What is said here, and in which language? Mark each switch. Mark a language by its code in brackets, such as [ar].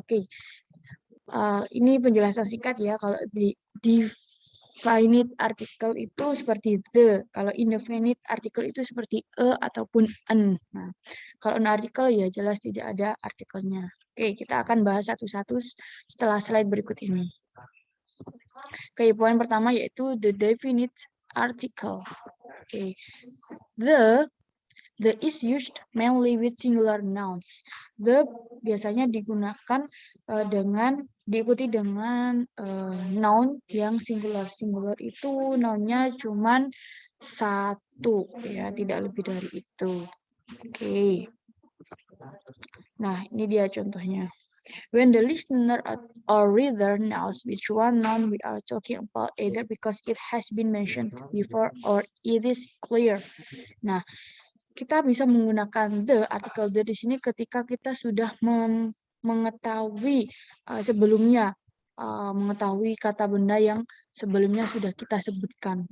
[id] Oke, ini penjelasan singkat ya. Kalau di definite article itu seperti the, kalau indefinite article itu seperti ataupun an. Nah, kalau no article ya jelas tidak ada artikelnya. Oke, kita akan bahas satu-satu setelah slide berikut ini. Oke, poin pertama yaitu the definite article. [en] Oke, the is used mainly with singular nouns. [id] The biasanya digunakan diikuti dengan noun yang singular. Singular itu nounnya cuman satu ya, tidak lebih dari itu. Oke. Nah, ini dia contohnya. [en] When the listener or reader knows which one noun we are talking about, either because it has been mentioned before or it is clear. [id] Nah, kita bisa menggunakan the, artikel the di sini ketika kita sudah mengetahui sebelumnya, mengetahui kata benda yang sebelumnya sudah kita sebutkan.